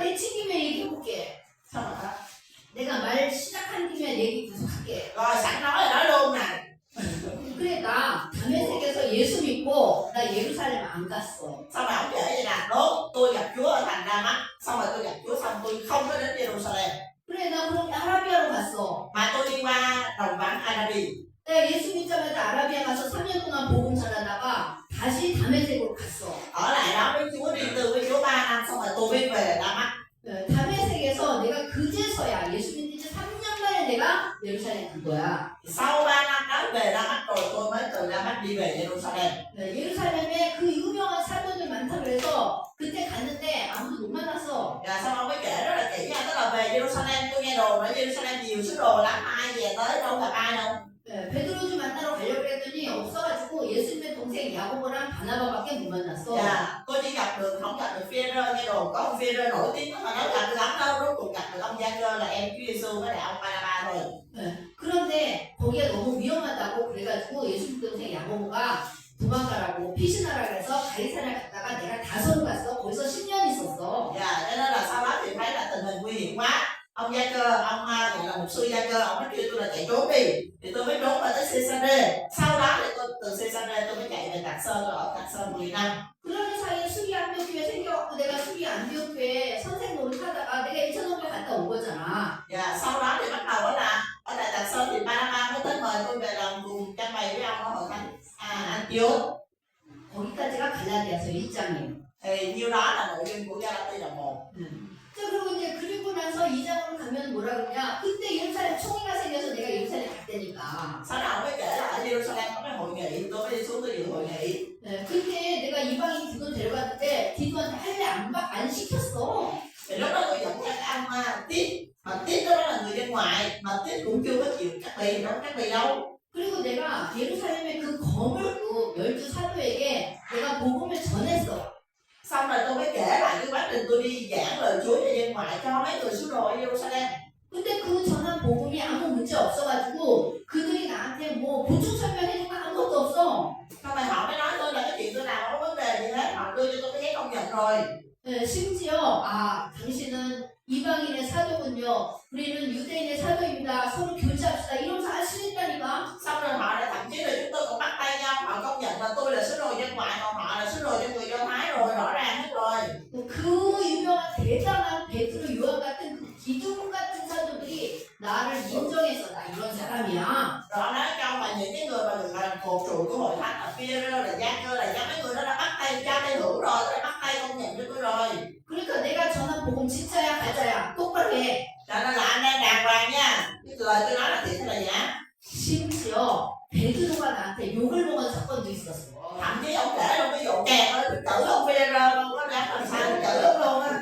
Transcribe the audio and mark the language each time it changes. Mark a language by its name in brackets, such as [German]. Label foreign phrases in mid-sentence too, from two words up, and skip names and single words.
[Korean] 내가 내 책임에 얘기해볼게. [Vietnamese] Sao mà đó? [Korean] 내가 말 시작한 김에 얘기 계속할게. [Vietnamese] Rồi sẵn nói là nói luôn nè. [Korean] 그래 나 다메섹에서 예수 믿고 나 예루살렘 안 갔어. [Vietnamese] Xong rồi ông kể vậy nè, đúng, tôi gặp Chúa ở thành Đa Mách, xong rồi tôi gặp Chúa xong tôi không có đến Jerusalem, [Korean] 그래 나 그렇게 아라비아로 갔어. [Vietnamese] mà tôi đi qua đồng vắng Arabi. [Korean] 내가 예수 믿자마자 아라비아 가서 3년 동안 복음 전하다가 다시 다메섹으로 갔어. [Vietnamese] Ở lại đó với Chúa, đi từ với Chúa 3 năm, xong rồi tôi mới về Đa Mách. [Korean] 다메섹에서 내가 그제서야 예수 믿은 지 3년 만에 내가 예루살렘 간 거야. [Vietnamese] Sau 3 năm đó về Đa Mách rồi tôi mới từ Đa Mách đi về Jerusalem. [Korean] 예루살렘에 그 유명한 사도들 많다 그래서 그때 갔는데 아무도 못 만났어. [Vietnamese] Rồi xong ông mới kể rất là kỹ nha, tức là về Jerusalem tôi nghe đồn ở Jerusalem nhiều sứ đồ lắm, ai về tới đâu gặp ai đâu. [Korean] 베드로주 만나러 가려고 했더니 없어가지고 예수님의 동생 야고보랑 바나바밖에 못 만났어. [Vietnamese] Dạ, tôi chỉ gặp được, không gặp được Phi-e-rơ, nghe đồn có ông Phi-e-rơ nổi tiếng mà nói gặp được lắm đâu, rốt cuộc gặp được ông Gia-cơ là em Chúa Giêsu với lại ông Ba-na-ba thôi. [Korean] 그런데 거기가 너무 위험하다고 그래가지고 예수님 동생 야고보가 도망가라고 피신하라 그래서 가이사랴 갔다가 내가 다소로 갔어. 거기서 10년 있었어. [Vietnamese] Dạ, cho nên là sau đó thì thấy là tình hình nguy hiểm quá. Ông Gia-cơ, ông gọi là mục sư Gia-cơ, ông mới kêu tôi là chạy trốn đi, thì tôi mới trốn vào tới Caesarea. Sau đó thì tôi từ Caesarea tôi mới chạy về Tạc Sơn, tôi ở Tạc Sơn 10 năm. [Korean] 그러는 사이에 수리 안디옥교회 생겨갖고 내가 수리 안디옥교회 선생 노릇하다가 내가 2,500 갔다 온 거잖아. [Vietnamese] Dạ, sau đó thì bắt đầu đó là ở tại Tạc Sơn thì Ba-na-ba mới tới mời tôi về làm cùng trang bày với ông ở hội thánh Antioch. [Korean] 거기까지가 갈라디아서 1장이에요. [Vietnamese] Thì nhiêu đó là nội dung của Gia-la-ti đoạn 1. [Korean] 자, 그리고 이제 그리고 나서 2장으로 가면 뭐라 그러냐? 그때 예루살렘 총회가 생겨서 내가 예루살렘 갔다니까. [Vietnamese] Sau đó ông mới kể là ở Jerusalem có cái hội nghị, tôi mới đi xuống tôi dự hội nghị. [Korean] 그때 내가 이방인 디돈 데려갔는데 디돈한테 할례 안 시켰어. [Vietnamese] Thì lúc đó tôi dẫn các anh Tiết, mà Tiết đó là người dân ngoại, mà Tiết cũng chưa có chịu cắt bì, đâu có cắt bì đâu. [Korean] 그리고 내가 예루살렘의 그 거물급 12 사도에게 내가 복음을 전했어. [Vietnamese] Xong rồi tôi mới kể lại cái quá trình tôi đi giảng lời Chúa cho dân ngoại cho mấy người sứ đồ ở Jerusalem. [Korean] 근데 그 전한 복음이 아무 문제 없어가지고 그들이 나한테 뭐 보충 설명해준 거 아무것도 없어. [Vietnamese] Xong rồi họ mới nói tôi là cái chuyện tôi làm không có vấn đề gì hết, họ đưa cho tôi cái giấy công nhận rồi. [Korean] 심지어 당신은 이방인의 사도군요. 우리는 유대인의 사도입니다. 서로 교제합시다. 이러면서 알 수 있다니까. [Vietnamese] Xong rồi họ đã thậm chí là chúng tôi còn bắt tay nhau, họ công nhận là tôi là sứ đồ dân ngoại, còn họ là sứ đồ cho người Do Thái rồi, rõ ràng hết rồi. [Korean] 그 유명한 대단한 베드로 요한 같은 그 기둥 같은 사도들이 나를 인정해서 나 이런 사람이야. [Vietnamese] Rồi họ nói trong mà những cái người mà được gọi là cột trụ của hội thánh là Phi-e-rơ, là Gia-cơ, là do mấy người đó đã bắt tay cho tay hữu rồi, đã bắt tay công nhận cho tôi rồi. [Korean] 그러니까 내가 전한 복음 진짜야 가짜야 똑바로 해. [Vietnamese] Cho nên là anh em đàng hoàng nha, cái lời tôi nói là thiệt hay là giả. [Korean] 심지어 베드로가 나한테 욕을 먹은 사건도 있었어. [Vietnamese] Thậm chí ông kể luôn cái vụ kèn ơi, chửi ông Phi-e-rơ không có dám làm sao chửi ông luôn á.